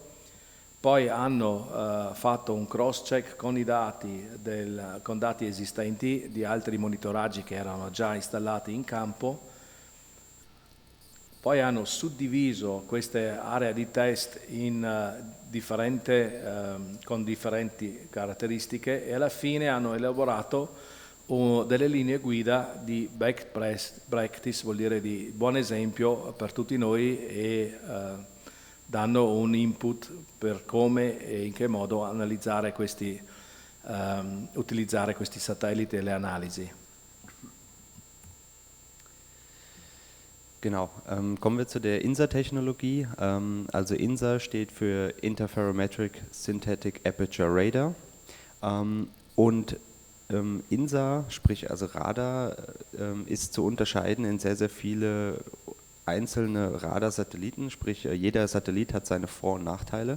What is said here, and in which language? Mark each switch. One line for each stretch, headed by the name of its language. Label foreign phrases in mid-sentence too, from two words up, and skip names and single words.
Italian: Poi hanno fatto un cross-check con i dati, con dati esistenti di altri monitoraggi che erano già installati in campo. Poi hanno suddiviso queste aree di test con differenti caratteristiche, e alla fine hanno elaborato delle linee guida di
English: best practice,
Italian: vuol dire di buon esempio per tutti noi, e danno un input per come e in che modo analizzare utilizzare questi satelliti e le analisi.
German: Genau, kommen wir zu der INSA-Technologie. Also INSA steht für
English: Interferometric Synthetic Aperture Radar.
German: Und INSA, sprich also Radar, ist zu unterscheiden in sehr, sehr viele einzelne Radarsatelliten, sprich jeder Satellit hat seine Vor- und Nachteile.